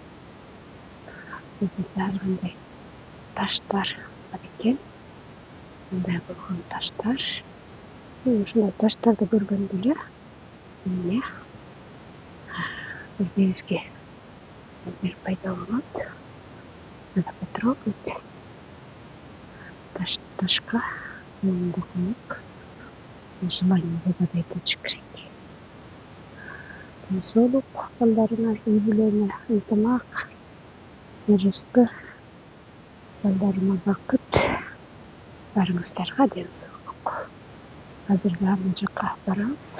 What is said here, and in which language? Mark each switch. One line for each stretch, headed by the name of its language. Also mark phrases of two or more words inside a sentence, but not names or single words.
Kyrgyz: Ар кандай таштар бар экен. Мындай болгон таштар. Ушундай таштарды көргөндө эле эмне бизге бир пайда болот.
Russian: Надо потрогать.
Kyrgyz: Ташка докунуп,
Russian: желание загадать очень
Kyrgyz: керек. Ден соолук, балдарыңар үй-бүлөңө ынтымак, рызкы, балдарыма бакыт, барыңыздарга ден соолук. Азыр аны жака барабыз.